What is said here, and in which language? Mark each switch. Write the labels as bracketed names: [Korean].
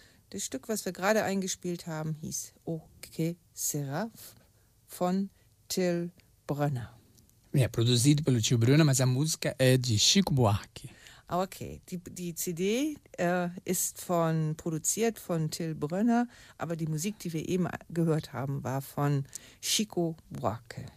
[German] Das Stück, was wir gerade eingespielt haben, hieß O que será von Till Brönner. [Portuguese] É produzido pelo Till Brönner, mas a música é de Chico Buarque. [German] Okay, die CD ist von produziert von Till Brönner, aber die Musik, die wir eben gehört haben, war von Chico Buarque.